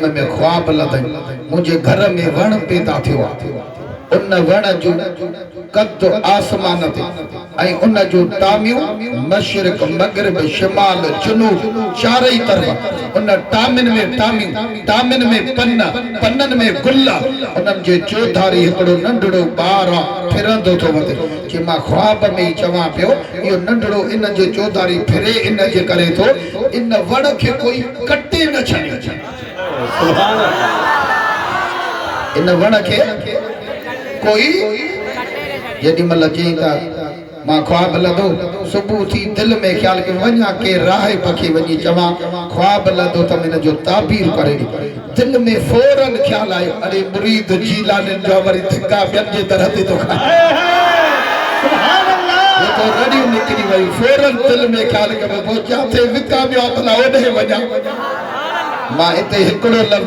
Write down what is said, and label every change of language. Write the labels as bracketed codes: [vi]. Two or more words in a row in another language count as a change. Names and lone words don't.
[sd] में ख्वाब लथई मुंहिंजे घर में वण पैदा थियो आहे उन वण जो कद आसमान ते ऐं उन जो तामियूं मशरिक मगरिब शिमाल जुनूब चारई तरफ़ उन टामिन में पन्नन में गुल उन्हनि जे चौधारी हिकिड़ो नंढड़ो ॿार फिरंदो थो वञे कि मां ख्वाब में ई चवां पियो इहो नंढड़ो इन जे चौधारी फिरे इन जे करे थो इन वण खे कोई कटे न छॾे इन वण खे कोई जेॾी महिल चई था मां ख्वाब लधो सुबुह थी दिल में ख्याल के वञा के राह पखी वञी चवां ख्वाब लधो त हिन जो ताबीर करे दिल में फौरन ख्याल आयो अरे मुरीद जीलानी जो वरी धिका ॿियनि जे तरह ते थो खाए सुभान अल्लाह ये तो रड़ियूं निकिरी वई फौरन दिल में ख्याल कयो पोइ जिथे विकामियो भला ओॾे वञा मां हिते हिकिड़ो लफ़्ज़